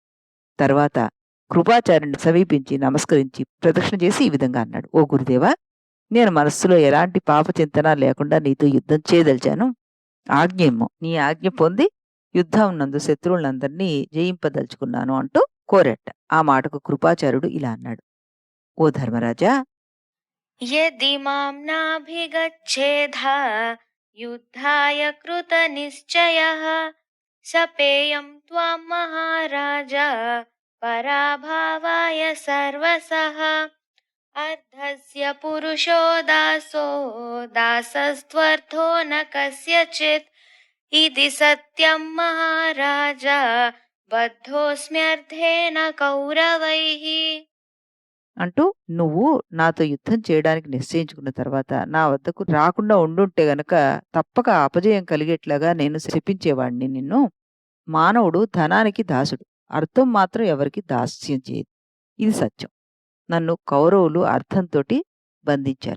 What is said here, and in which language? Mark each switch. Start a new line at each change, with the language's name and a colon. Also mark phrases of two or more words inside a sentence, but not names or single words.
Telugu: తర్వాత కృపాచార్యుడిని సమీపించి నమస్కరించి ప్రదక్షిణ చేసి ఈ విధంగా అన్నాడు: "ఓ గురుదేవా, నేను మనస్సులో ఎలాంటి పాపచింతన లేకుండా నీతో యుద్ధం చేయదలిచాను. ఆజ్ఞ ఇమ్ము. నీ ఆజ్ఞ పొంది యుద్ధం నందు శత్రువులందరినీ జయింపదలుచుకున్నాను" అంటూ కోరట. ఆ మాటకు కృపాచార్యుడు ఇలా అన్నాడు: "ఓ ధర్మరాజా,
Sanskrit: यदि मां नाभिगच्छेद्धा युद्धाय कृतनिश्चयः सपेयं त्वां महाराज पराभावाय सर्वसः अर्धस्य पुरुषो दासो दासस्त्वर्थो न कस्यचित् इति सत्यं महाराज बद्धोऽस्म्यर्थेन कौरवैः।
Telugu: అంటూ నువ్వు నాతో యుద్ధం చేయడానికి నిశ్చయించుకున్న తర్వాత నా వద్దకు రాకుండా ఉండుంటే గనక తప్పక అపజయం కలిగేట్లాగా నేను శపించేవాడిని నిన్ను. మానవుడు ధనానికి దాసుడు. అర్థం మాత్రం ఎవరికి దాస్యం చేయదు. ఇది సత్యం. నన్ను కౌరవులు అర్థంతోటి బంధించారు.